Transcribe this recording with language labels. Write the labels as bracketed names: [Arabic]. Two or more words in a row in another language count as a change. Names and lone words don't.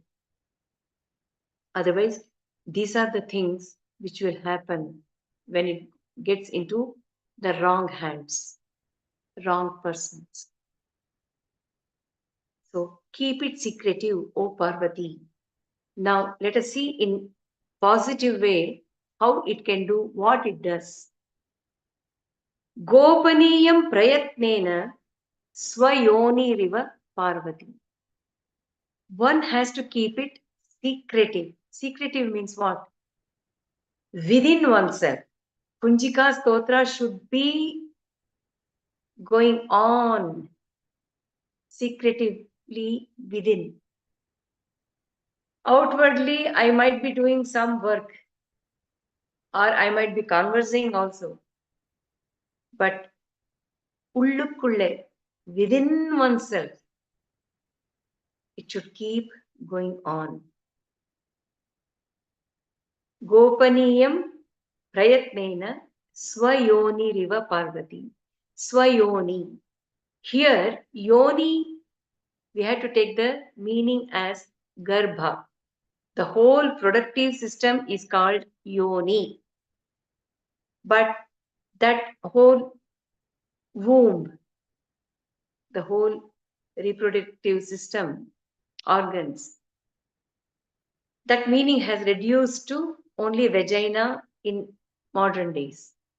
[English] Otherwise, these are the things which will happen when it gets into the wrong hands, wrong persons. So keep it secretive, O Parvati. Now let us see in positive way how it can do what it does. [Sanskrit] Gopaniyam prayatnena swayoniriva Parvati. [English] One has to keep it secretive. Secretive means what? Within oneself. Kunjika Stotra should be going on secretively within. Outwardly, I might be doing some work or I might be conversing also. But ullukulle, within oneself, it should keep going on. [Sanskrit] Gopaniyam prayatnena swayoniriva Parvati. [English] Swayoni. Here, yoni, we have to take the meaning as garbha. The whole productive system is called yoni. But that whole womb, the whole reproductive system, organs, that meaning has reduced to only vagina in modern days.